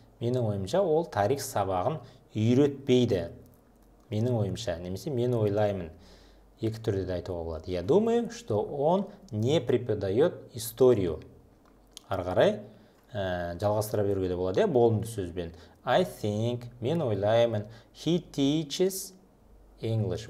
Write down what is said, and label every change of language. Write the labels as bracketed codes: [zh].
[kk] Менің ойымша, ол тарих сабағын үйретпейді. Менің ойымша, немесе мен ойлаймын. Екі түрде де айтуға болады. [ru] Я думаю, что он не преподает историю. [kk] Ары қарай жалғастыра беруге де болады, болымды сөзбен. [en] I think, [kk] мен ойлаймын, [en] he teaches English.